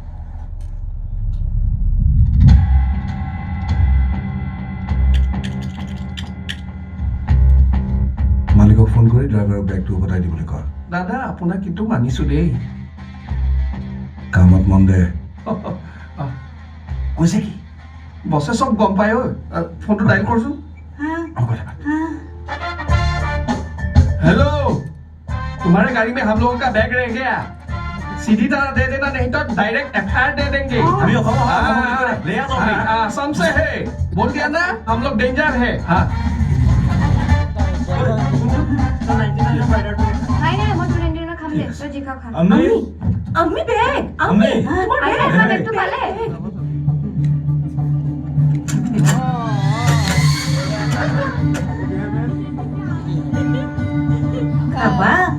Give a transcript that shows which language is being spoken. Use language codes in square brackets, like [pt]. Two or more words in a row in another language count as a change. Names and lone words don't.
[as] মালিকক ফোন কৰি ড্ৰাইভাৰৰ বেগটো উভতাই দিবলৈ কয় দাদা আপোনাক কিন্তু মানিছো দেই কামত মন দে কৈছে কি বছে চব গম পায় ঐ ফোনটো ডাইল কৰচোন [hi] हेलो तुम्हारे गाड़ी में हम लोगों का बैग रह गया सीधी तरह दे देना नहीं तो [en] direct FIR [hi] दे देंगे असम से है बोल दिया ना हम लोग डेंजर है हाँ [as] আমি বেগ আমি বেগটো পালে বাবা